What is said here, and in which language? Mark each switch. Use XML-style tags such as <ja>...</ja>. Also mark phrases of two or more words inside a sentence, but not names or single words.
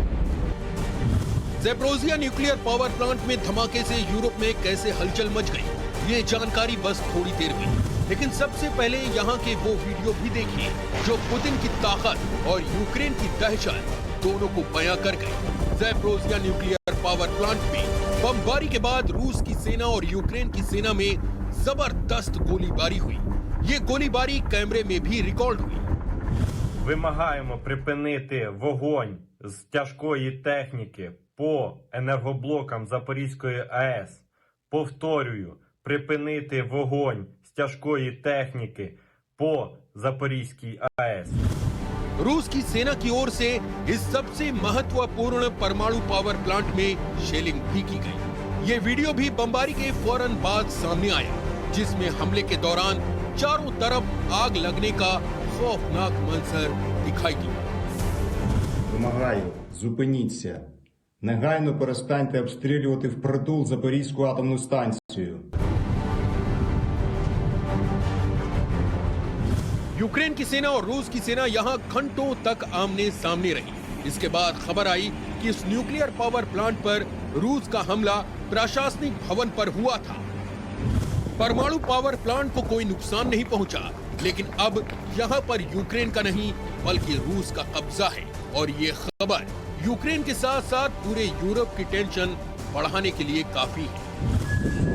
<hi>ज़पोरेज़िया</hi> <en>nuclear power plant</en> <hi>में धमाके से यूरोप में कैसे हलचल मच गई, ये जानकारी बस थोड़ी देर में, लेकिन सबसे पहले यहाँ के वो वीडियो भी देखिए जो पुतिन की ताकत और यूक्रेन की दहशत दोनों को बयां कर गए। ज़ैपोरिज़िया</hi> <en>nuclear power plant</en> <hi>में बमबारी के बाद रूस की सेना और यूक्रेन की सेना में जबरदस्त गोलीबारी हुई। ये गोलीबारी कैमरे में भी रिकॉर्ड हुई।</hi> <uk>Вимагаємо припинити вогонь з тяжкої техніки по енергоблокам Запорізької АЕС. Повторюю, припинити вогонь з тяжкої техніки по Запорізькій АЕС.</uk> <hi>रूस की सेना की ओर से इस सबसे महत्वपूर्ण परमाणु</hi> <en>power plant</en> <hi>में शेलिंग भी की गई। ये वीडियो भी बमबारी के फौरन बाद सामने आया, जिसमें हमले के दौरान चारों तरफ आग लगने का खौफनाक मंजर दिखाई दिया।</hi> <uk>Вимагаю, зупиніться. Негайно перестаньте обстрілювати впритул Запорізьку атомну станцію.</uk> <hi>यूक्रेन की सेना और रूस की सेना यहां घंटों तक आमने सामने रही। इसके बाद खबर आई कि इस</hi> <en>nuclear power plant</en> <hi>पर रूस का हमला प्रशासनिक भवन पर हुआ था। परमाणु</hi> <en>power plant</en> <hi>को कोई नुकसान नहीं पहुंचा, लेकिन अब यहां पर यूक्रेन का नहीं बल्कि रूस का कब्जा है और ये खबर यूक्रेन के साथ साथ पूरे यूरोप की टेंशन बढ़ाने के लिए काफी है।</hi>